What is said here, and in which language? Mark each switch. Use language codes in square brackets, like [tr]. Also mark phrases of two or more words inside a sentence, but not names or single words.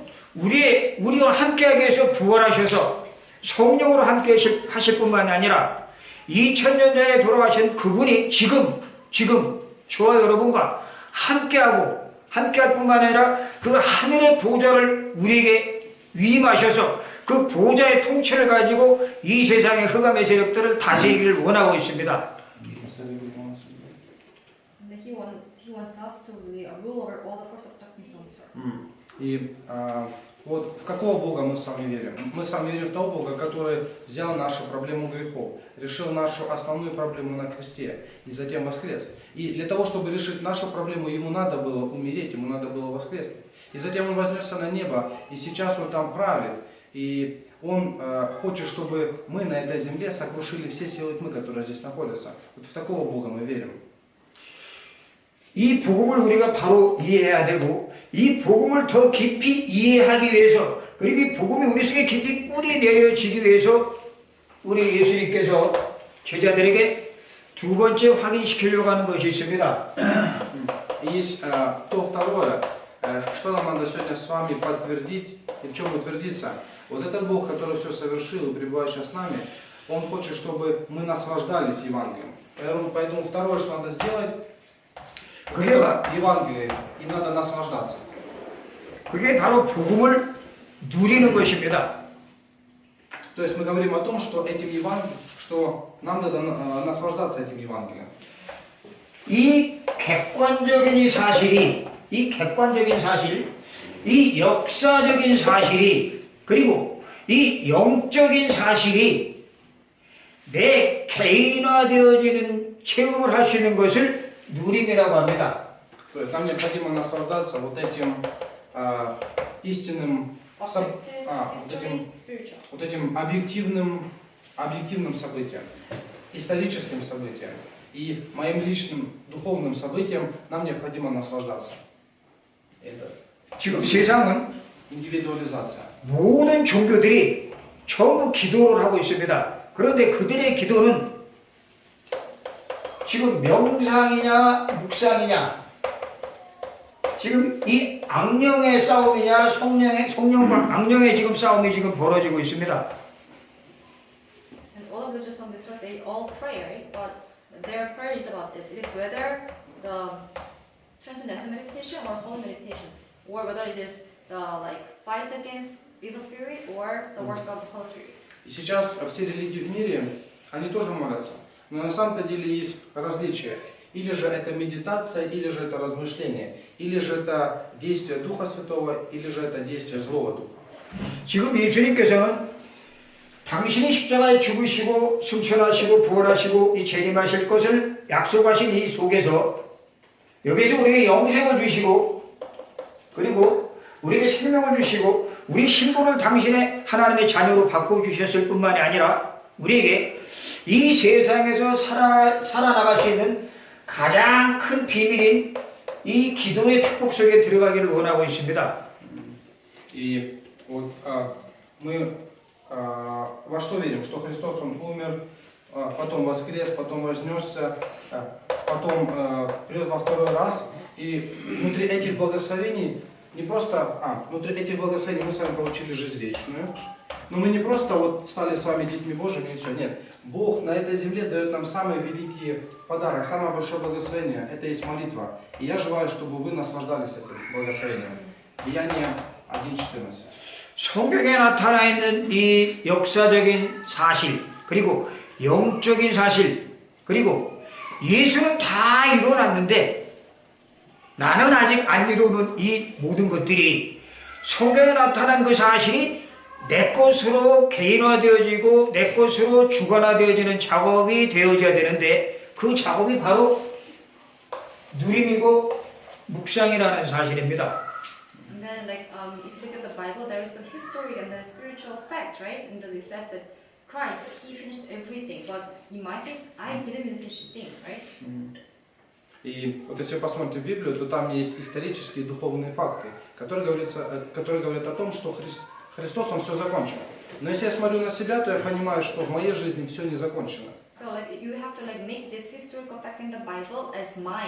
[ko] 우리와 함께하기 위해서 부활하셔서 성령으로 함께 하실 뿐만 아니라 2000년 전에 돌아가신 그분이 지금 저와 여러분과 함께할 뿐만 아니라 그 하늘의 보좌를 우리에게 위임하셔서 그 보좌의 통치를 가지고 이 세상의 흑암의 세력들을 다스리기를 원하고 있습니다. [en] He wants us to really rule over all the forces of darkness on this earth. [ru] И Вот в какого Бога мы с вами верим? Мы с вами верим в того Бога, который взял нашу проблему грехов, решил нашу основную проблему на кресте и затем воскрес. И для того, чтобы решить нашу проблему, ему надо было умереть, ему надо было воскреснуть. И затем он вознесся на небо, и сейчас он там правит. И он хочет, чтобы мы на этой земле сокрушили все силы тьмы, которые здесь находятся. Вот в такого Бога мы верим. [ko] 이 복음을 우리가 바로 이해해야 되고 이 복음을 더 깊이 이해하기 위해서 그리고 이 복음이 우리 속에 깊이 뿌리 내려지기 위해서 우리 예수님께서 제자들에게 두 번째 확인시키려고 하는 것이 있습니다. [ru] Есть то второе, что нам надо сегодня с вами подтвердить и в чем утвердиться. Вот этот Бог, который все совершил и пребывает сейчас с нами, Он хочет, чтобы мы наслаждались Евангелием. Поэтому второе, что надо сделать, Евангелие, им надо наслаждаться. [ko] 그게 바로 복음을 누리는 것입니다. [ru] То есть мы говорим о том, что этим Евангелием, что нам надо наслаждаться этим Евангелием. [ko] 이 객관적인 이 사실이, 이 객관적인 사실, 이 역사적인 사실이, 그리고 이 영적인 사실이 내 개인화되어지는 체험을 할 수 있는 것을 누림이라고 합니다. [ru] То есть нам необходимо наслаждаться вот этим истинным, вот этим объективным событием, историческим событием и моим личным духовным событием нам необходимо наслаждаться. Это [ko] 지금 세상은 [ru] индивидуализация. [ko] 모든 종교들이 전부 기도를 하고 있습니다. 그런데 그들의 기도는 지금 명상이냐 묵상이냐 지금 이 악령의 싸움이냐 성령과 악령의 지금 싸움이 지금 벌어지고 있습니다. [en] And all of the just on this earth, they all pray, right? But their prayer is about this. It is whether the transcendental meditation or holy meditation, or whether it is the like fight against evil spirit or the work of the Holy Spirit. [ru] И сейчас все религии в мире, они тоже молятся. Но на самом-то деле есть различия. Или же это медитация, или же это размышление, или же это действие Духа Святого, или же это действие злого Духа. [ko] 지금 예수님께서는 당신이 십자가에 죽으시고 승천하시고 부활하시고 이 재림하실 것을 약속하신 이 속에서 여기서 우리에게 영생을 주시고 그리고 우리에게 생명을 주시고 우리 신분을 당신의 하나님의 자녀로 바꿔주셨을 뿐만이 아니라 우리에게 이 세상에서 살아나갈 수 있는 가장 큰 비밀인 이 기도의 축복 속에 들어가기를 원하고 있습니다. [ru] И вот мы во что верим? Что Христос, Он умер, потом воскрес, потом вознесся, потом придет во второй раз. И внутри этих благословений не просто, внутри этих благословений мы с вами получили жизнь вечную, но мы не просто вот стали с вами детьми Божьими и все, нет. Бог на этой земле дает нам самый великий подарок, самое большое благословение, это есть молитва. И я желаю, чтобы вы наслаждались этим благословением. Деяние 1:14. [ko] 성경에 나타나 있는 이 역사적인 사실, 그리고 영적인 사실, 그리고 예수는 다 이루어놨는데 나는 아직 안 이루는 이 모든 것들이 성경에 나타난 그 사실이 내 것으로 개인화되어지고 내 것으로 주관화되어지는 작업이 되어져야 되는데 그 작업이 바로 누림이고 묵상이라는 사실입니다. [en] And then, like, if you look at the Bible, there is some history and then spiritual fact, right? And then it says that Christ, He finished everything. But in my case, I didn't even finish things, right? [ru] И вот если вы посмотрите в Библию, то там есть исторические и духовные факты, которые говорят о том, что Христос, Он все закончил. Но если я смотрю на себя, то я понимаю, что в моей жизни все не закончено. [en] So, like, you have to like make this historical fact in the Bible as mine.